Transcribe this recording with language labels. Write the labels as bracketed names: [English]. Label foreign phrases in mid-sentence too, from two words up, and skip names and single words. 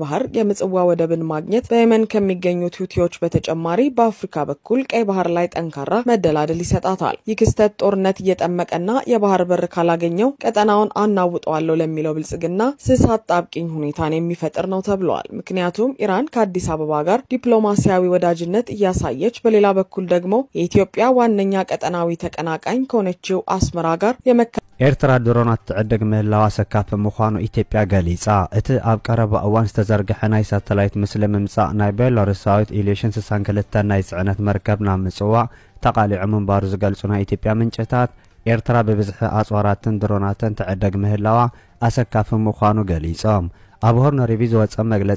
[Amharic] ባህር የምጽዋ ወደብን ማግኘት በየመን ከሚገኙት ሁቲዎች በተጨማሪ በአፍሪካ በኩል ቀይ ባህር ላይ ጠንካራ መደላደል ይሰጣታል። ይህ ክስተት ጦርነት እየጠመቀና የባህር በር ካላገኘው ቀጠናውን አናውጣዋለሁ ለሚለው ብልጽግና ስሳት ጣብቂኝ ሁኔታን የሚፈጥር ነው ተብሏል። ምክንያቱም ኢራን ከአዲስ አበባ ጋር ዲፕሎማሲያዊ ወዳጅነት እያሳየች በሌላ በኩል ደግሞ የኢትዮጵያ ዋነኛ ቀጠናዊ ተቀናቃኝ ከሆነችው አስመራ ጋር [Tigrinya] ኤርትራ ድሮናት ትዕድግ ምህላዋ ሰካፍ ምዃኑ ኢትዮጵያ ገሊጻ እቲ ኣብ ቀረባ እዋን ዝተዘርግሐ ናይ ሳተላይት ምስሊ ምምጻእ ናይ ቤላሩሳዊት ኢሌሽን 62 ናይ ጽዕነት መርከብ ናብ ምጽዋዕ ተቃሊዑ ምንባሩ ዝገልጹ ናይ ኢትዮጵያ ምንጭታት ኤርትራ በብዝሕ ኣጽዋራትን ድሮናትን ትዕድግ ምህላዋ ኣሰካፍ ምዃኑ ገሊጾም ኣብ ሆርን ሪቪው ዝወጸ መግለጺ